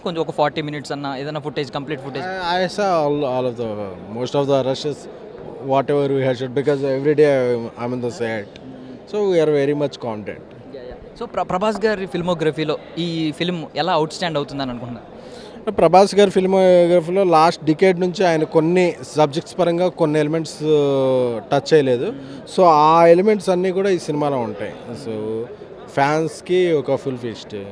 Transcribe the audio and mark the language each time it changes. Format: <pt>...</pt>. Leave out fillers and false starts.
<te>కొంచెం ఒక 40 minutes అన్న ఏదైనా footage, complete footage?</te> <en>I saw all of the most of the rushes, whatever we have shot, because every day I'm in the set. So we are very much confident.</en> <te>So Prabhas గారి ఫిల్మోగ్రఫీలో ఈ film ఎలా out stand అవుతుందని అనుకుంటున్నారు? ప్రభాస్ గారి ఫిల్మోగ్రఫీలో last decade నుంచి ఆయన కొన్ని subjects పరంగా కొన్ని ఎలిమెంట్స్ టచ్ చేయలేదు. సో ఆ ఎలిమెంట్స్ అన్నీ కూడా ఈ సినిమాలో ఉంటాయి. సో ఫ్యాన్స్కి ఒక ఫుల్ ఫీస్ట్.</te>